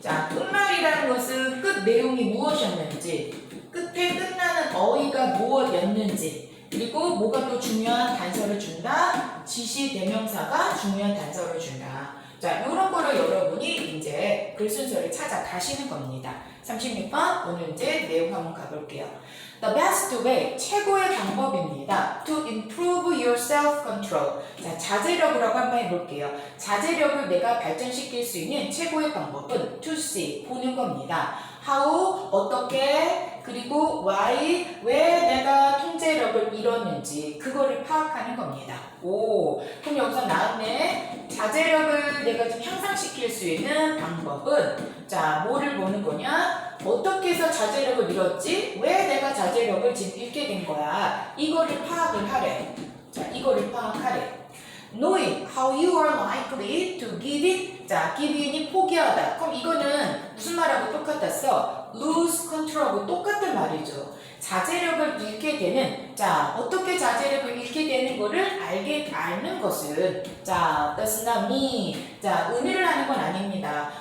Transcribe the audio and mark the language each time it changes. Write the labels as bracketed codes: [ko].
[ko] 자, 끝말이라는 것은 끝 내용이 무엇이었는지, 끝에 끝나는 어휘가 무엇이었는지, 그리고 뭐가 또 중요한 단서를 준다, 지시 대명사가 중요한 단서를 준다. 자, 이런 거를 여러분이 이제 글 순서를 찾아 가시는 겁니다. 36번 오늘 이제 내용 한번 가볼게요. [en] The best way, [ko] 최고의 방법입니다. [en] To improve your self-control. [ko] 자, 자제력이라고 한번 해볼게요. 자제력을 내가 발전시킬 수 있는 최고의 방법은 [en] to see, [ko] 보는 겁니다. How, 어떻게, 그리고 why, 왜 내가 통제력을 잃었는지 그거를 파악하는 겁니다. 오, 그럼 여기서 나왔네. 자제력을 내가 좀 향상시킬 수 있는 방법은 자, 뭐를 보는 거냐? 어떻게 해서 자제력을 잃었지? 왜 내가 자제력을 지금 잃게 된 거야? 이거를 파악을 하래. 자, 이거를 파악하래. [en] Knowing how you are likely to give in. [ko] 자, give in이 포기하다. 그럼 이거는 무슨 말하고 똑같았어? [en] Lose control [ko] 하고 똑같은 말이죠. 자제력을 잃게 되는, 자, 어떻게 자제력을 잃게 되는 거를 아는 것은, 자, [en] does not mean, [ko] 자, 의미를 하는 건 아닙니다.